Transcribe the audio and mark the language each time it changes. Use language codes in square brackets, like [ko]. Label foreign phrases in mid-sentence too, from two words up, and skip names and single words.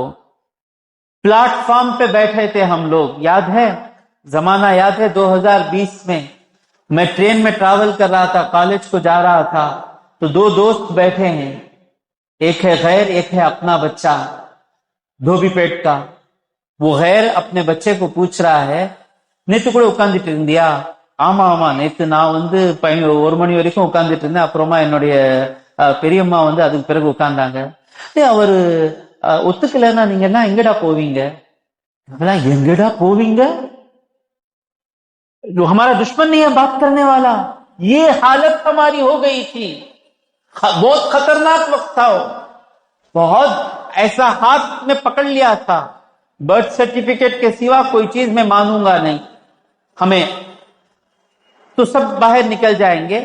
[ur] پلیٹ فارم پہ بیٹھے تھے ہم لوگ, یاد ہے زمانہ, یاد ہے 2020 میں ٹرین میں ٹریول کر رہا تھا, کالج کو جا رہا تھا, تو 2 دوست بیٹھے ہیں, ایک ہے غیر, ایک ہے اپنا بچہ دھوبی پیٹ کا. وہ غیر اپنے بچے کو پوچھ رہا ہے, [ta] நேத்து கூட உட்கார்ந்துட்டு இருந்தியா? ஆமா நேத்து நான் 1 மணி வரைக்கும் உட்கார்ந்துட்டு இருந்தேன், அப்புறமா என்னுடைய பெரியம்மா அதுக்கு பிறகு உட்கார்ந்தாங்க. அவரு ஒத்துக்கலன்னா நீங்க எல்லாம் எங்கடா போவீங்க? எங்கடா போவீங்க? [ur] جو ہمارا دشمن نہیں ہے بات کرنے والا. یہ حالت ہماری ہو گئی تھی. بہت خطرناک وقت تھا, بہت ایسا ہاتھ میں پکڑ لیا تھا. [en] birth certificate [ur] کے سوا کوئی چیز میں مانوں گا نہیں ہمیں, تو سب باہر نکل جائیں گے.